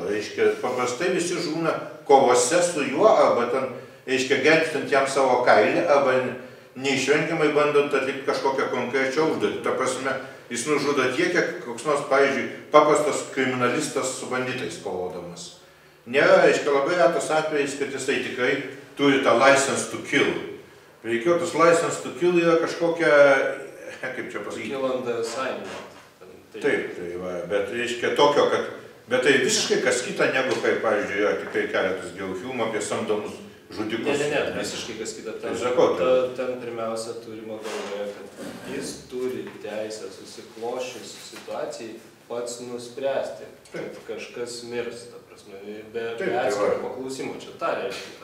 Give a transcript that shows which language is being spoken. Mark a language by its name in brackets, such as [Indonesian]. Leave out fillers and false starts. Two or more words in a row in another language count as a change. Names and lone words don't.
[Lithuanian] Reiškia, paprastai visi žūna kovose su juo, arba ten, reiškia, gelbstant jam savo kailį, arba neišvengiamai bandant atlikti kažkokią konkrečią užduotį. Ta prasme, jis nužudo tiek, kiek koks nors, pavyzdžiui, paprastas kriminalistas su banditais kovodamas. Nėra, reiškia, labai retas atvejis, kad jisai tikrai turi tą [English] license to kill. [Lithuanian] Reikėtus [English] license to kill [Lithuanian] yra kažkokia, kaip čia pasakyti? [English] Kill on the assignment. [Lithuanian] Taip, tai va, bet reiškia tokio, kad, bet tai visiškai kas kita negu, kaip, pavyzdžiui, yra tikrai keletas gerų filmų apie samdomus žudikus. Ne, visiškai kas kita. Ten pirmiausia turime galvoje, kad jis turi teisę susikloščius situacijai pats nuspręsti, kad kažkas mirs, ta prasme, be atskiro paklausimo, čia tą reiškia.